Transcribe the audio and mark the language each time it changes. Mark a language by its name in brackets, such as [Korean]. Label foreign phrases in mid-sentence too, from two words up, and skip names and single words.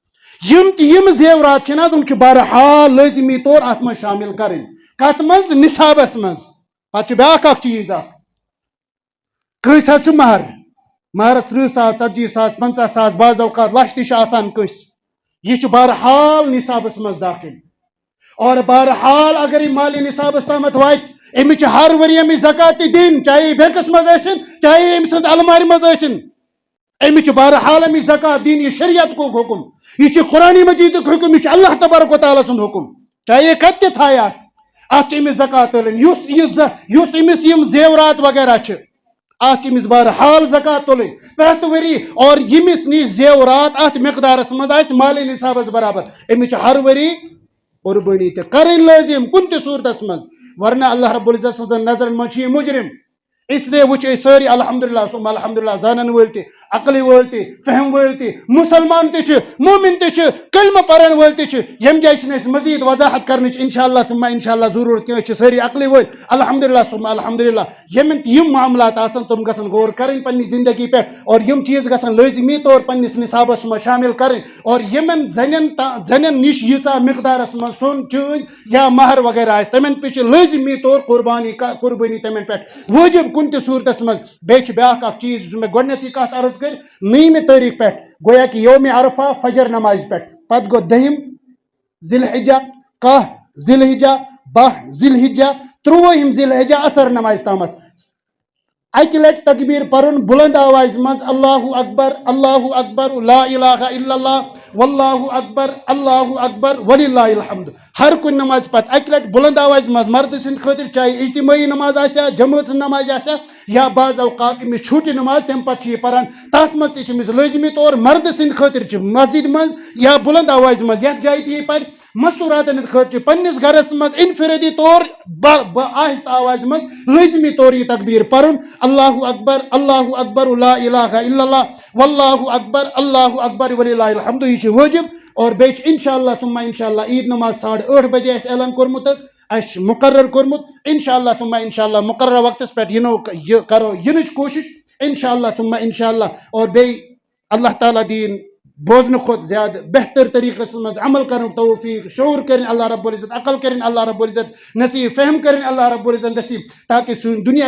[Kashmiri] یم زیورات چھِ نہ تِم چھِ بہرحال لٲزمی طور اتھ منٛز شامل کرٕنۍ کتھ منٛز نصابس منٛز پتہٕ چھُ بیاکھ اکھ چیٖز اکھ کٲنٛسہِ حظ چھُ مہر مہرس 30,000 40,000 50,000 بعض اوقات لچھ تہِ چھُ آسان کٲنٛسہِ یہ چھُ بہرحال نصابس منٛز داخل اور بہرحال اگر یہ مالی نصابس تامتھ واتہِ أمِس چھِ ہر ؤری أمِس زکات تہِ دِنۍ چاہے بینکس منٛز ٲسِن چاہے أمۍ سٕنٛز المارِ منٛز ٲسِن أمِس چھِ بہرحال أمِس زکات دِنۍ یہِ شریعتُک حُکم یہ چھُ قرآنِ مجیٖدُک حُکم یہ چھُ اللہ تبارک و تعالیٰ سُنٛد حُکم چاہے کتہِ تہِ تھایہِ اتھ چھِ أمِس زکات تُلٕنۍ یُس أمِس یِم زیورات وغیرہ چھِ اتھ چھِ أمِس بہرحال زکات تُلٕنۍ پرٛٮ۪تھ ؤری اور ییٚمِس نِش زیورات اتھ مقدارس منٛز آسہِ مالی نصابس برابر أمِس چھِ ہر ؤری قربٲنی تہِ کرٕنۍ لٲزم کُنہِ تہِ صوٗرتس منٛز ورنہ [Arabic] اللہ رب العزت [Kashmiri] سٕنٛزن نظرن منٛز چھِ یہِ مُجرم [Urdu] اس لیے [Kashmiri] وٕچھ أسۍ سٲری الحمدللہ سُم الحمدللہ زانن وٲلۍ تہِ عقلہِ وٲلۍ تہِ فہم وٲلۍ تہِ مُسلمان تہِ چھِ مومن تہِ چھِ کلمہٕ پرن وٲلۍ تہِ چھِ ییٚمہِ جایہِ چھِنہٕ اَسہِ مزیٖد وضاحت کرنٕچ [Arabic] انشاء اللہ ثم انشاء اللہ [Kashmiri] ضروٗرت کینٛہہ أسۍ چھِ سٲری عقلہِ وٲلۍ [Arabic] الحمدللہ ثم الحمدللہ [Kashmiri] یِمن تہِ یِم معاملات آسن تِم گژھن غور کرٕنۍ پننہِ زندگی پٮ۪ٹھ اور یِم چیٖز گژھن لٲزمی طور پننِس نصابس منٛز شامل کرٕنۍ اور یِمن زنٮ۪ن نِش ییٖژاہ مقدارس منٛز سۄن چٲنۍ یا مہر وغیرہ آسہِ تِمن پٮ۪ٹھ چھِ لٲزمی طور قربٲنی تِمن پٮ۪ٹھ وٲجب کُنہِ تہِ صوٗرتس منٛز بیٚیہِ چھُ بیاکھ اکھ چیٖز یُس مےٚ گۄڈٕنیتھٕے کتھ عرض کٔر 9مہِ تٲریٖخ پٮ۪ٹھ گویا کہ یومِ عرفہ فجر نمازِ پٮ۪ٹھ پتہٕ گوٚو 10 ذی الحجہ 10 ذی الحجہ 12 ذی الحجہ 13 ذی الحجہ اثر نمازِ تامتھ اکہِ لٹہِ تکبیر پرُن بلند آوازِ منٛز [Arabic] اللہ اکبر لا الہ الا اللہ واللہ اکبر وللہ الحمد [Kashmiri] ہر کُنہِ نمازِ پتہٕ اکہِ لٹہِ بلند آوازِ منٛز مرد سٕنٛدِ خٲطرٕ چاہے اجتمٲعی نماز آسیا جمٲژ سٕنٛز نماز آسیا یا بعض اوقات أمِس چھُٹہِ نماز تمہِ پتہٕ چھِ یہِ پران تتھ منٛز تہِ چھِ أمِس لٲزمی طور مرد سٕنٛدِ خٲطرٕ چھِ مسجد منٛز یا بلند آوازِ منٛز یتھ جایہِ تہِ یہِ پرِ مستوراتن ہٕنٛدِ خٲطرٕ چھِ پننِس گرس منٛز انفرٲدی طور آہستہ آوازِ منٛز لٲزمی طور یہِ تکبیر پرُن [Arabic] اللہ اکبر لا الہ الا اللہ واللہ اکبر وللہ الحمد [Kashmiri] یہِ چھُ وٲجب اور بیٚیہِ چھِ [Arabic] انشاء اللہ ثم انشاء اللہ [Kashmiri] عید نماز 8:30 بجے اَسہِ اعلان کوٚرمُت حظ اَسہِ چھُ مُقرر کوٚرمُت [Arabic] انشاء اللہ ثم انشاء اللہ [Kashmiri] مُقرر وقتس پٮ۪ٹھ کرو یِنٕچ کوٗشش [Arabic] انشاء اللہ ثم انشاء اللہ [Kashmiri] اور بیٚیہِ اللہ تعالیٰ دِیِن بوزنہٕ کھۄتہٕ زیادٕ بہتر طریٖقس منٛز عمل کرنُک توفیٖق شعور کٔرِنۍ [Arabic] اللہ رب العزت [Kashmiri] عقل کٔرِنۍ [Arabic] اللہ رب العزت [Kashmiri] نصیٖب فہم کٔرِنۍ [Arabic] اللہ رب العزت [Kashmiri] نصیٖب تاکہِ سٲنۍ دُنیا